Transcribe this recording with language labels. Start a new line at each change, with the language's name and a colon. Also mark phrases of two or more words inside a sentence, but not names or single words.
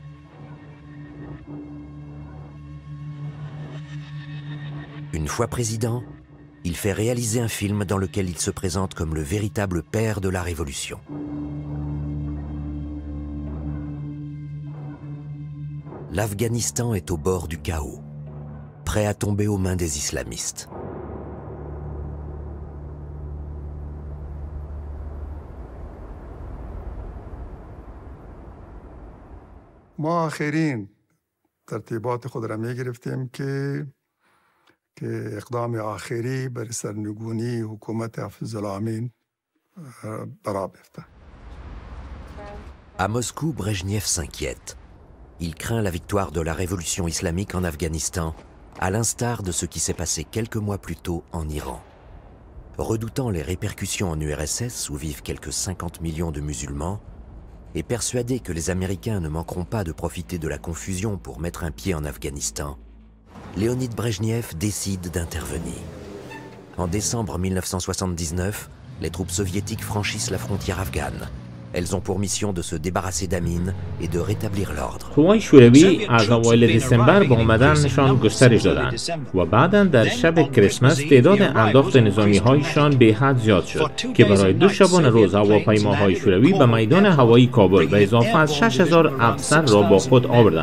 French: Une fois président, il fait réaliser un film dans lequel il se présente comme le véritable père de la révolution. L'Afghanistan est au bord du chaos, prêt à tomber aux mains des islamistes.
Persian: ما آخرین ترتیبات خود را می گرفتیم که اقدام آخری بر سرنگونی حکومت حافظ الامین برا بیفته.
French: À Moscou, Brejnev s'inquiète. Il craint la victoire de la révolution islamique en Afghanistan, à l'instar de ce qui s'est passé quelques mois plus tôt en Iran. Redoutant les répercussions en URSS, où vivent quelques 50 millions de musulmans, et persuadé que les Américains ne manqueront pas de profiter de la confusion pour mettre un pied en Afghanistan, Léonid Brejnev décide d'intervenir. En décembre 1979, les troupes soviétiques franchissent la frontière afghane. Elles ont pour mission de se débarrasser d'Amin et de rétablir l'ordre.
Persian: قوای شوروی از اوایل دسامبر با اومدنشان گسترش دادند و بعداً در شب کریسمس تعداد انداخت نظامی‌هایشان به حد زیاد شد که برای 2 شبانه روز هواپیماهای شوروی به میدان هوایی کابل به اضافه از 6000 افسر را با خود آوردند.